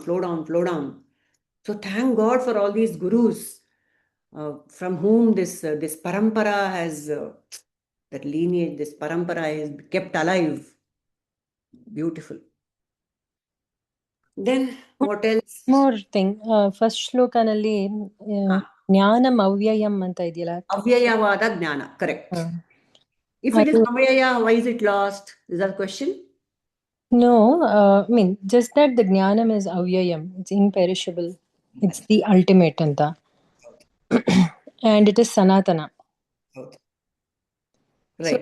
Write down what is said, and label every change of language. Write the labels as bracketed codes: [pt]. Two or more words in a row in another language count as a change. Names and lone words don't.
[en] So thank God for all these gurus from whom this parampara has, that lineage, this parampara is kept alive. Beautiful. Then what else? More thing. First [kn] shlokanalli ಜ್ಞಾನಂ ಅವ್ಯಯಂ ಅಂತ ಇದೆಯಲ್ಲ. ಅವ್ಯಯವಾದ ಜ್ಞಾನ, [en] correct. If it is avyaya, why is it lost? Is that a question? No, I mean, just that the jnanam is avyayam. It's imperishable. It's the ultimate anta. And it is sanatana. Right.